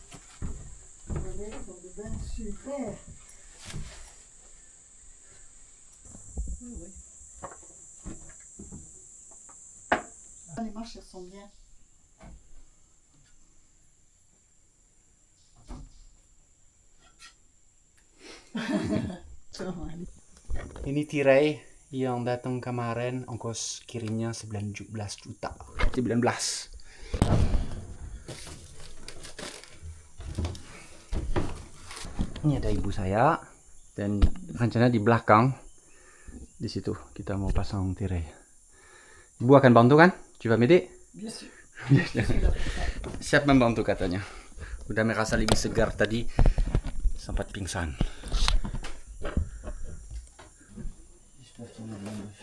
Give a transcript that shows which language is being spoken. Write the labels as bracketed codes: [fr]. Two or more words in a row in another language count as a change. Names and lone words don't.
[fr] Super. Oui, oui. Les marches, elles sont bien. [id] Ini tirai yang datang kemarin, ongkos kirimnya 19 juta. 19. Ini ada ibu saya dan rencana di belakang di situ kita mau pasang tirai. Ibu akan bantu kan? Coba Medi? [fr] Bien sûr. [id] Siap membantu katanya. Udah merasa lebih segar tadi, sempat pingsan.